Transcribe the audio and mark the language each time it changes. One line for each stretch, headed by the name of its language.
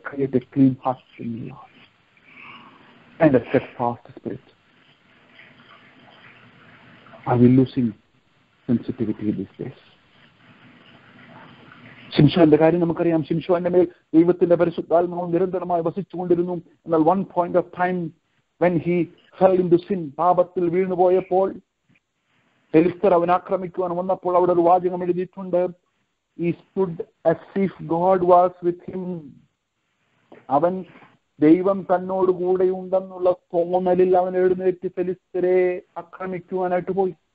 English: Create a clean heart in me and a steadfast spirit. Are we losing sensitivity these days?
Malayalam: ശിംശോന്റെ കാര്യം നമുക്കറിയാം. ശിംശോന്റെ മേൽ ദൈവത്തിന്റെ പരിശുദ്ധാത്മാവ് നിരന്തരമായി വസിച്ചുകൊണ്ടിരുന്നു.
English: എന്നാൽ one point of time when he fell into sin,
Malayalam: പാപത്തിൽ വീണുപോയപ്പോൾ ഫെലിസ്തർ അവൻ ആക്രമിക്കുവാൻ വന്നപ്പോൾ അവിടെ ഒരു വാചകം എഴുതിയിട്ടുണ്ട്,
English: he stood as if God was with him.
Malayalam: അവൻ ദൈവം തന്നോട് കൂടെ ഉണ്ടെന്നുള്ള തോന്നലിൽ അവൻ എഴുന്നേറ്റ് ഫെലിസ്തരെ ആക്രമിക്കുവാനായിട്ട് പോയി.